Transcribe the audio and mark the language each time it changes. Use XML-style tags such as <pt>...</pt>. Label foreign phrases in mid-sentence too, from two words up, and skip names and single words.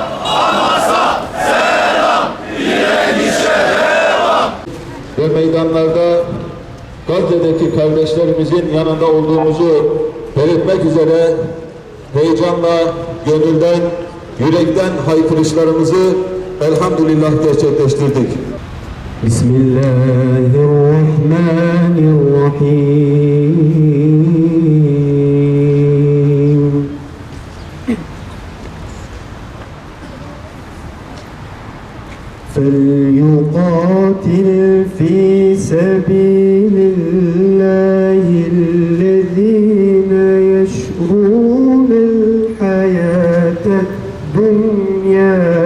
<tr>Hamas'a selam, direnişe devam. Ve meydanlarda Gazze'deki kardeşlerimizin yanında olduğumuzu belirtmek üzere heyecanla, gönülden, yürekten haykırışlarımızı elhamdülillah gerçekleştirdik. Bismillahirrahmanirrahim.</tr> <ar>فليقاتل في سبيل الله الذين يشرون الحياة الدنيا</ar>